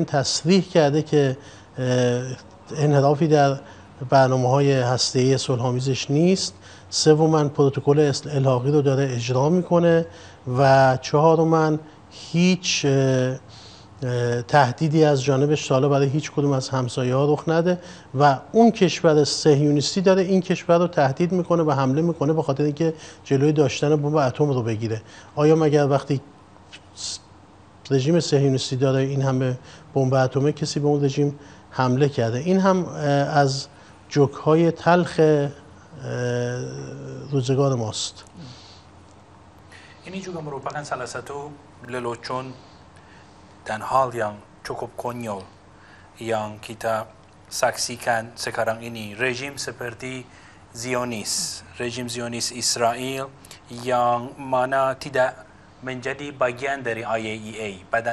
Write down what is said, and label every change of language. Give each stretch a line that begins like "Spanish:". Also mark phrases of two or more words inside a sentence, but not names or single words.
Persian: تصریح کرده که انحرافی در برنامه‌های هسته‌ای صلح‌آمیزش نیست، سوما پروتکل الحاقی رو داره اجرا میکنه و چهارما هیچ تهدیدی از جانبش تا حالا برای هیچ کدوم از همسایه‌ها رخ نده و اون کشور صهیونیستی داره این کشور رو تهدید میکنه و حمله میکنه به خاطر اینکه جلوی داشتن بمب اتم رو بگیره. آیا مگر وقتی رژیم صهیونیستی داره این همه بمب اتم کسی به اون رژیم حمله کرده؟ این هم از جوک‌های تلخ روزگار ماست.
Indonesian: Ini juga merupakan salah satu lelucon dan hal yang cukup konyol yang kita saksikan sekarang ini. Rejim seperti rejim Zionis Israel yang mana tidak menjadi bagian dari IAEA, Badan